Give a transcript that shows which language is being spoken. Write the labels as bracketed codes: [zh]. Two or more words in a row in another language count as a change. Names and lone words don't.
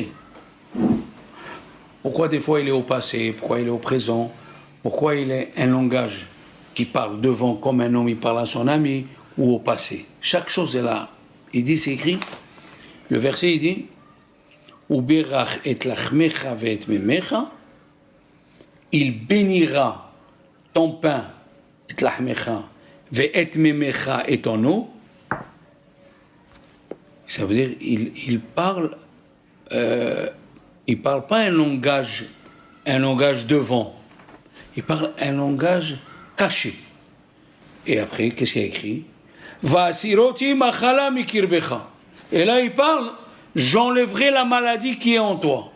[fr] Pourquoi des fois il est au passé, pourquoi il est au présent, pourquoi il est un langage qui parle devant comme un homme, il parle à son ami, ou au passé. Chaque chose est là. Il dit, c'est écrit, le verset il dit, [he] וברך את לחמך ואת מימיך, [fr] il bénira ton pain et [he] לחמך ואת מימיך [fr] et ton eau. Ça veut dire, il parle pas un langage devant. Il parle un langage caché. Et après, qu'est-ce qu'il y a écrit? [he] והסירותי מחלה מקרבך. [fr] Et là, il parle, j'enlèverai la maladie qui est en toi.